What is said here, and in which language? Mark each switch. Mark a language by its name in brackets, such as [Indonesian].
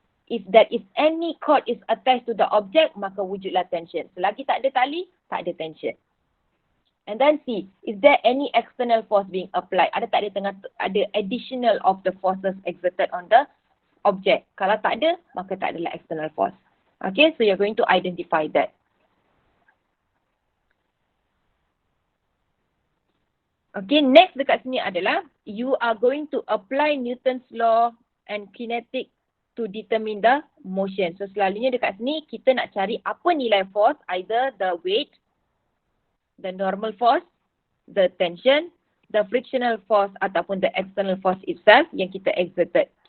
[English] If that is any cord is attached to the object, [Malay] maka wujudlah tension. Selagi tak ada tali, tak ada tension. [English] And then see, is there any external force being applied? [Malay] Ada tak ada [English] additional of the forces exerted on the object? [Malay] Kalau tak ada, maka tak adalah external force. [English] Okay, so you're going to identify that. Okay, next [Malay] dekat sini adalah [English] you are going to apply Newton's law and kinetic to determine the motion. So [Malay] selalunya dekat sini kita nak cari apa nilai force, [English] either the weight, the normal force, the tension, the frictional force ataupun the external force itself [Malay] yang kita exerted.